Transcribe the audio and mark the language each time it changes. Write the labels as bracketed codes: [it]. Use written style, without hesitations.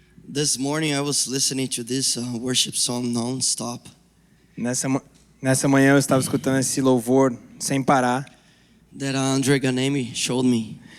[en] This morning I was listening to this worship song non-stop. [pt] Nessa manhã eu estava escutando esse louvor sem parar. [en] That Andre Ganemi showed me.